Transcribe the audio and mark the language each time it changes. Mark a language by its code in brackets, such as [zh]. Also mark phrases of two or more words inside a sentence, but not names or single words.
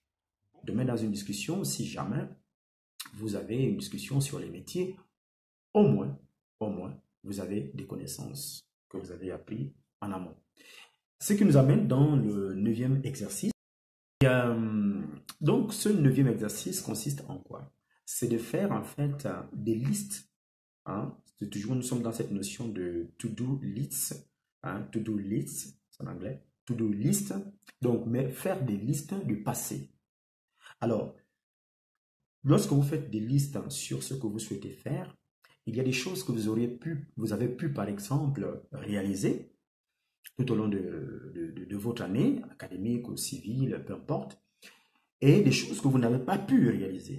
[fr] Demain, dans une discussion, si jamais vous avez une discussion sur les métiers, au moins, vous avez des connaissances que vous avez appris en amont. Ce qui nous amène dans le 9e exercice. Donc, ce 9e exercice consiste en quoi? C'est de faire en fait des listes. Hein? Toujours, nous sommes dans cette notion de [en] to-do lists. [fr] Hein? [en] To-do lists, [fr] c'est en anglais. [en] To-do list. [fr] Donc, mais faire des listes du passé. Alors, lorsque vous faites des listes sur ce que vous souhaitez faire, il y a des choses que vous avez pu, par exemple, réaliser tout au long de votre année, académique ou civile, peu importe, et des choses que vous n'avez pas pu réaliser.